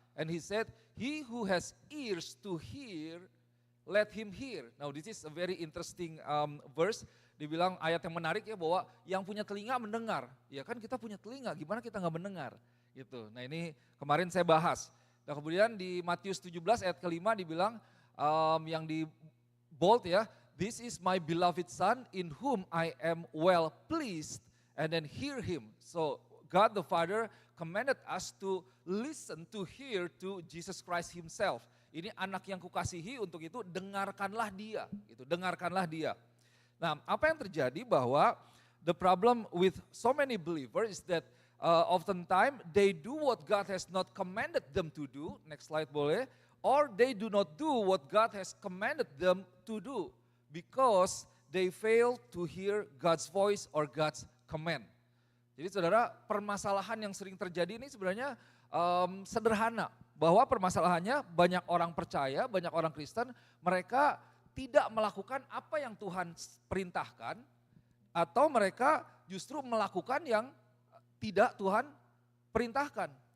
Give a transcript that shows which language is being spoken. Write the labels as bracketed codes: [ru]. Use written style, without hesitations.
[en] And he said, he who has ears to hear, let him hear. Now this is a very interesting verse. [id] Dibilang ayat yang menarik ya bahwa yang punya telinga mendengar. Ya kan kita punya telinga, gimana kita nggak mendengar? Gitu. Nah ini kemarin saya bahas. Nah kemudian di Matius 17 ayat ke-5 dibilang yang di bold ya, [en] "This is my beloved son in whom I am well pleased," and then hear him. So God the Father commanded us to listen, to hear to Jesus Christ himself. [id] Ini anak yang kukasihi, untuk itu dengarkanlah dia, gitu, dengarkanlah dia. Nah apa yang terjadi bahwa [en] the problem with so many believers is that oftentimes they do what God has not commanded them to do, next slide boleh, or they do not do what God has commanded them to do because they fail to hear God's voice or God's command. [id] Jadi saudara, permasalahan yang sering terjadi ini sebenarnya sederhana, bahwa permasalahannya banyak orang percaya, banyak orang Kristen, mereka tidak melakukan apa yang Tuhan perintahkan, atau mereka justru melakukan yang tidak Tuhan perintahkan.